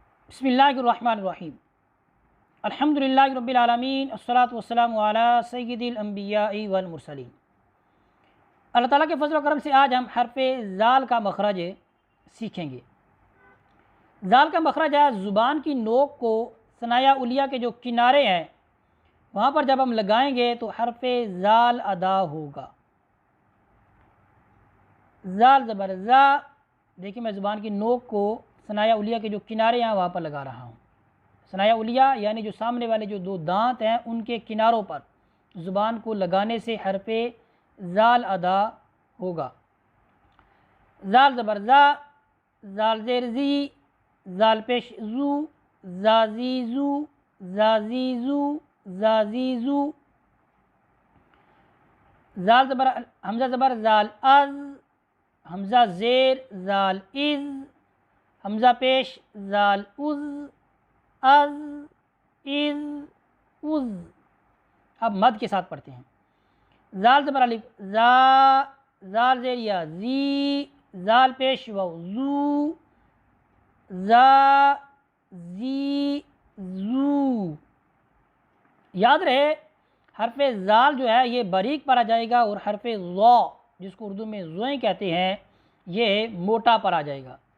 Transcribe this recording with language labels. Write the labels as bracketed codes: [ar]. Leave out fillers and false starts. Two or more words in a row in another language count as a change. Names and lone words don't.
[ar] بسم الله الرحمن الرحيم الحمد لله رب العالمين الصلاة والسلام على سيد الأنبياء والمرسلين. [ur] اللہ تعالیٰ کے فضل و کرم سے آج ہم حرفِ ذال کا مخرج سیکھیں گے. ذال کا مخرج ہے زبان کی نوک کو ثنایا علیا کے جو کنارے ہیں وہاں پر جب ہم لگائیں گے تو حرفِ ذال ادا ہوگا. ذال زبر ذا، دیکھیے میں زبان کی نوک کو ثنایا علیا کے جو کنارے ہیں وہاں پر لگا رہا ہوں. ثنایا علیا یعنی جو سامنے والے جو دو دانت ہیں ان کے کناروں پر زبان کو لگانے سے حرفِ ذال ادا ہوگا. ذال زبر ذا, ذال زیر ذی، ذال پیش ذو، ذاذیذو، ذاذیذو، ذاذیذو. ذال زبر ہمزہ زبر ذال اَذ، ہمزہ زیر ذال اِذ، ہمزہ پیش ذال اُذ، اَذ, اِذ، اُذ. اب مد کے ساتھ پڑھتے ہیں۔ ذال زبر الف ذا, ذال زیر یا ذی، ذال پیش واو ذو، ذا، ذی، ذو. یاد رہے حرفِ ذال جو ہے یہ باریک پڑھا جائے گا اور حرفِ ظاء جس کو اردو میں ظوئے کہتے ہیں یہ موٹا پڑھا جائے گا.